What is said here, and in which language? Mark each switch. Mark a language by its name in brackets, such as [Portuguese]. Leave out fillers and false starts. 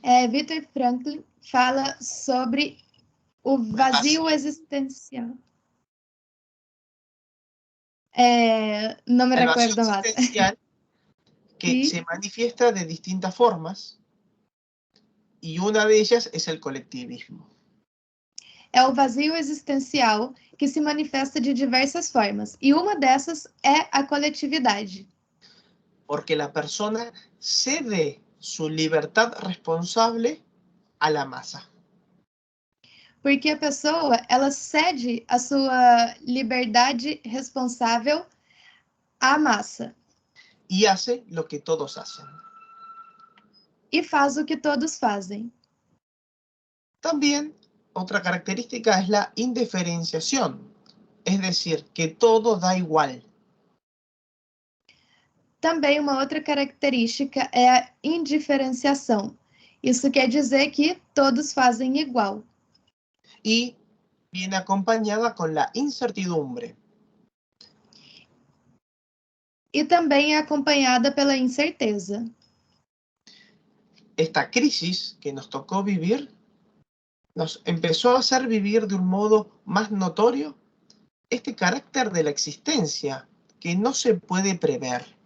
[Portuguese] Viktor Frankl fala sobre o vazio existencial. [Spanish] No me recuerdo más. Que ¿Sí? se manifiesta de distintas formas y una de ellas es el colectivismo. [Portuguese] É o vazio existencial que se manifesta de diversas formas, e uma dessas é a coletividade. [Spanish] Porque la persona cede su libertad responsable a la masa. [Portuguese] Porque a pessoa, ela cede a sua liberdade responsável à massa. [Spanish] Y hace lo que todos hacen. [Portuguese] E faz o que todos fazem. [Spanish] También otra característica es la indiferenciación, es decir, que todo da igual. [Portuguese] Também uma outra característica é a indiferenciação. Isso quer dizer que todos fazem igual. [Spanish] Y viene acompañada con la incertidumbre. [Portuguese] E também é acompanhada pela incerteza. [Spanish] Esta crisis que nos tocó vivir nos empezó a hacer vivir de un modo más notorio este carácter de la existencia que no se puede prever.